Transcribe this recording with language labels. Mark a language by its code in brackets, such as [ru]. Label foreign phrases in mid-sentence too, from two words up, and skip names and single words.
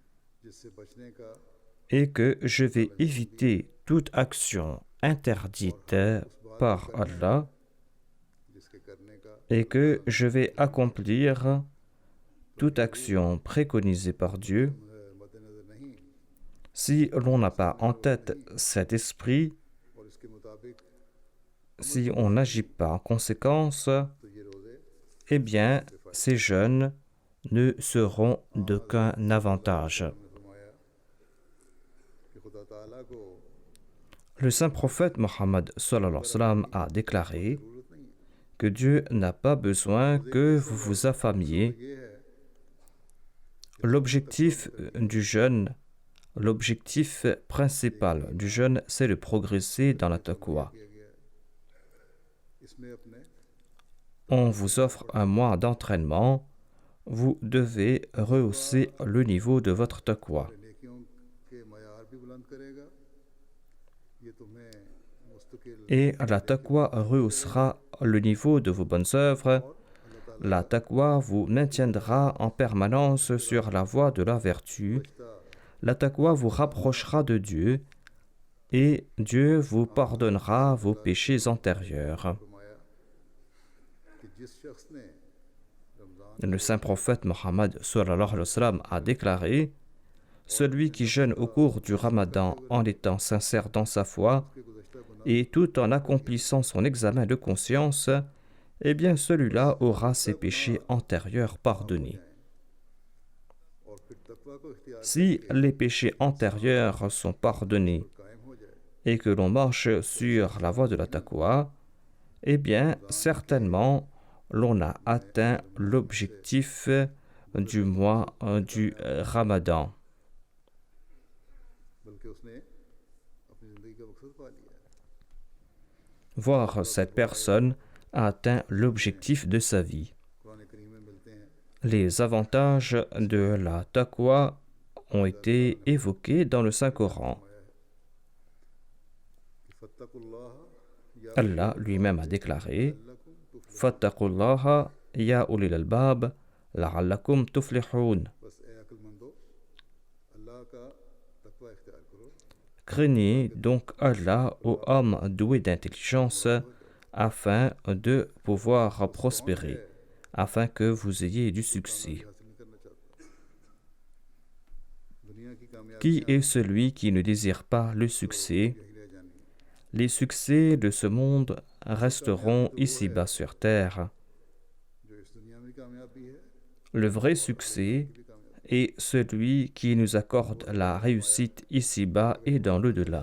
[fr] et que je vais éviter toute action interdite par Allah et que je vais accomplir toute action préconisée par Dieu, si l'on n'a pas en tête cet esprit, si on n'agit pas en conséquence, eh bien, ces jeûnes ne seront d'aucun avantage. [ur] تعالیٰ کو [fr] Le saint prophète Mohammed [ar] صلى الله عليه وسلم [fr] a déclaré [ur] ضرورت نہیں ہے. [fr] que Dieu n'a pas besoin que vous vous affamiez. [ur] یہ ہے [fr] L'objectif du jeûne, l'objectif principal du jeûne, c'est de progresser dans la taqwa. [ur] کیا گیا ہے، اس میں اپنے [fr] On vous offre un mois d'entraînement. Vous devez rehausser le niveau de votre taqwa. [ur] نیکیوں کے معیار بھی بلند کرے گا. یہ تمہیں مستقل [fr] Et la taqwa rehaussera le niveau de vos bonnes œuvres. La taqwa vous maintiendra en permanence sur la voie de la vertu. La taqwa vous rapprochera de Dieu et Dieu vous pardonnera vos péchés antérieurs. [ur] فرمایا کہ جس شخص نے رمضان [fr] Le saint prophète Mohammed [ar] صلى الله عليه وسلم [fr] a déclaré: celui qui jeûne au cours du Ramadan en étant sincère dans sa foi [ur] کے گزشتہ گناہ [fr] et tout en accomplissant son examen de conscience, eh bien celui-là aura ses péchés antérieurs pardonnés. [ur] اور پھر تقویٰ کو اختیار [fr] Si les péchés antérieurs sont pardonnés [ur] قائم ہو جائے [fr] et que l'on marche sur la voie de la taqwa, eh bien certainement l'on a atteint l'objectif du mois du Ramadan. [ur] بلکہ اس نے اپنی زندگی کا مقصد پا لیا ہے. [fr] Voir cette personne a atteint l'objectif de sa vie. [ur] قرآن کریم میں ملتے ہیں [fr] Les avantages de la taqwa ont été évoqués dans le Saint-Coran. [ar] کہ فاتقوا الله يا [fr] Allah lui-même a déclaré: [ar] لعلكم تفلحون. فاتقوا الله يا أولي الألباب لعلكم تفلحون. [ur] بس اے عقلمندو اللہ کا تقویٰ اختیار کرو [fr] Craignez donc Allah aux hommes doués d'intelligence afin de pouvoir prospérer, afin que vous ayez du succès. [ur] حاصل نہیں کرنا چاہتا۔ دنیا کی کامیابی [fr] Qui est celui qui ne désire pas le succès? [ur] یہی رہ جانی ہے. [fr] Les succès de ce monde resteront ici-bas sur terre. [ur] جو اس دنیا میں کامیابی ہے [fr] Le vrai succès est celui qui nous accorde la réussite ici-bas et dans l'au-delà.